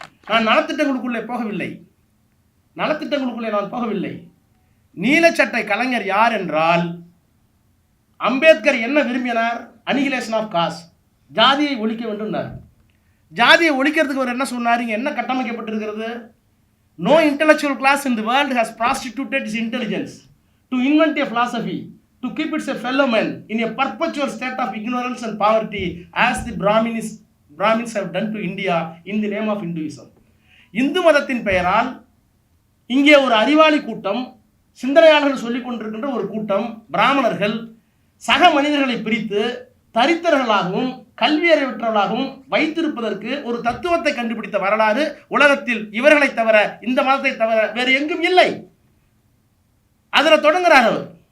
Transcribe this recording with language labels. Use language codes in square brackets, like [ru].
[ta] நான் நலத்திட்டங்களுக்குள்ளே போகவில்லை, நலத்திட்டங்களுக்குள்ளே நான் போகவில்லை. நீலச்சட்டை கலைஞர் யார் என்றால், அம்பேத்கர் என்ன விரும்பினார்? அனிகிலேஷன் ஆஃப் காஸ்ட், ஜாதியை ஒழிக்க வேண்டும்னார். ஜாதியை ஒழிக்கிறதுக்கு அவர் என்ன சொன்னார்? இங்கே என்ன கட்டமைக்கப்பட்டிருக்கிறது? [en] No intellectual class in the world has prostituted its intelligence to invent a philosophy, to keep its fellow men in a perpetual state of ignorance and poverty, as the Brahmins have done to India in the name of Hinduism. [ta] Hindu மதத்தின் பெயரால் இங்கே ஒரு அறிவாளி கூட்டம், சிந்தனையாளர்கள் சொல்லிக் கொண்டிருக்கின்ற ஒரு கூட்டம் பிராமணர்கள் சக மனிதர்களை பிரித்து தரித்திரர்களாகவும் கல்வியறிவற்றவர்களாகவும் வைத்திருப்பதற்கு ஒரு தத்துவத்தை கண்டுபிடித்த வரலாறு உலகத்தில் இவர்களை தவிர, இந்த மதத்தை தவிர வேறு எங்கும் இல்லை. அதில் தொடங்குகிறார் அவர்.